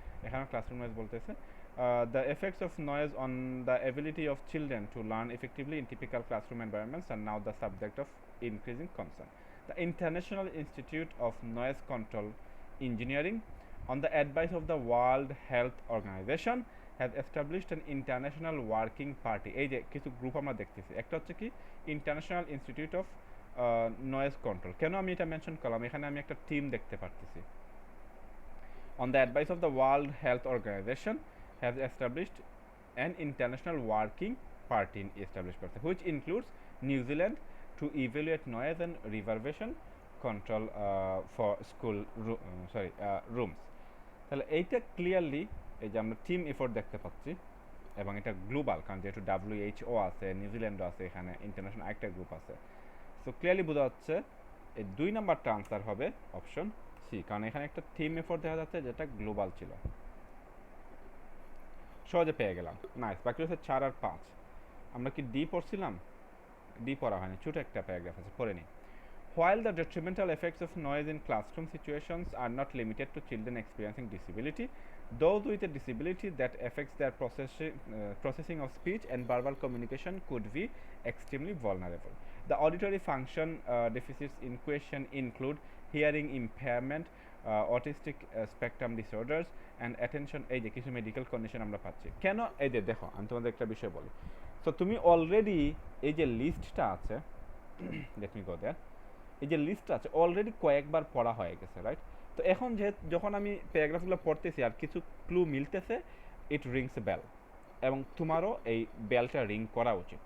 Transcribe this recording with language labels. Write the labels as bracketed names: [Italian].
[Bangla] এখানে classroom noise বলতেছে। [English] The effects of noise on the ability of children to learn effectively in typical classroom environments are now the subject of increasing concern. The International Institute of Noise Control Engineering, on the advice of the World Health Organization, has established an international working party. [Bangla] এই যে কিছু group আমরা দেখতেছি, একটা হচ্ছে কি international institute of noise control. কেন আমি এটা মেনশন করলাম, এখানে আমি একটা টিম দেখতে পারতেছি। [English] On the advice of the World Health Organization has established an international working party established করতে, which includes New Zealand to evaluate noise and reverberation control for school rooms. [Bangla] তাহলে এইটা ক্লিয়ারলি এই যে আমরা টিম এফোর্ট দেখতে পাচ্ছি এবং এটা গ্লোবাল, কারণ যেহেতু WHO আছে, নিউজিল্যান্ডও আছে, এখানে ইন্টারন্যাশনাল একটা গ্রুপ আছে। সো ক্লিয়ারলি বোঝা যাচ্ছে এই 2 নাম্বারটা আনসার হবে অপশন সি, কারণ এখানে একটা টিম এফোর্ট দেখা যাচ্ছে যেটা গ্লোবাল ছিল। সহজে পেয়ে গেলাম, নাইস। বাকি হচ্ছে 4 আর 5। আমরা কি ডি পড়ছিলাম? ডি পড়া হয়নি, ছোট একটা প্যারাগ্রাফ আছে, পড়ে নিই। [English] While the detrimental effects of noise in classroom situations are not limited to children experiencing disability, those with a disability that affects their processing of speech and verbal communication could be extremely vulnerable. The auditory function deficits in question include hearing impairment, autistic spectrum disorders, and attention। [Bangla] এই যে কিছু medical condition আমরা পাচ্ছি। কেন? এই যে দেখো, আমি তোমাদের একটা বিষয় বলি। সো তুমি অলরেডি এই যে লিস্টটা আছে, [English] let me go there, [Bangla] এই যে লিস্টটা আছে অলরেডি কয়েকবার পড়া হয়ে গেছে, রাইট? তো এখন যখন আমি প্যারাগ্রাফগুলো পড়তেছি আর কিছু ক্লু মিলতেছে, [English] it rings a bell, [Bangla] এবং তোমারও এই বেলটা রিং করা উচিত।